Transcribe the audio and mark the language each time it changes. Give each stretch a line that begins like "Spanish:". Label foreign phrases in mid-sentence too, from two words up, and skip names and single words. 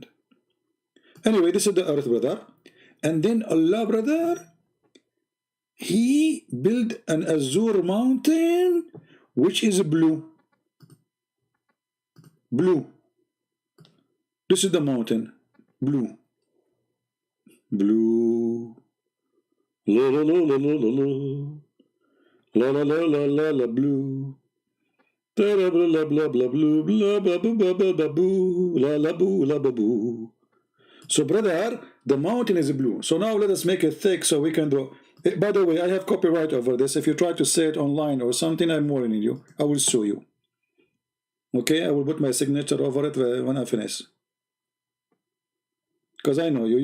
English: Anyway, this is the earth, brother. And then Allah, brother, He built an azure mountain, which is blue. Blue. This is the mountain. Blue. Blue. La la la la la la la. La la la la la la blue. Blah blah blah blah blah blue. Blah blah blah blah blah boo. La la boo la ba boo. So, brother, the mountain is blue. So now let us make it thick so we can do. By the way, I have copyright over this. If you try to say it online or something, I'm warning you. I will sue you. Okay, I will put my signature over it when I finish. Because I know you.